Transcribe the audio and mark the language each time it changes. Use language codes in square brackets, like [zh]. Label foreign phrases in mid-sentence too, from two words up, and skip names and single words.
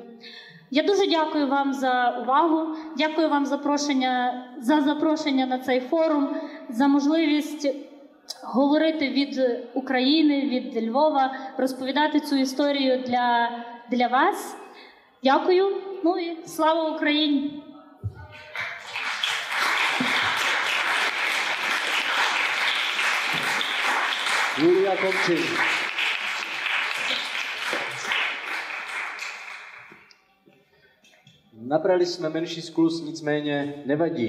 [uk] Я дуже дякую вам за увагу, дякую вам за запрошення на цей форум, за можливість говорити від України, від Львова, розповідати цю історію для вас. Дякую, і слава Україні! [cs] Julia Komčin. Nabrali jsme menší skluz, nicméně nevadí.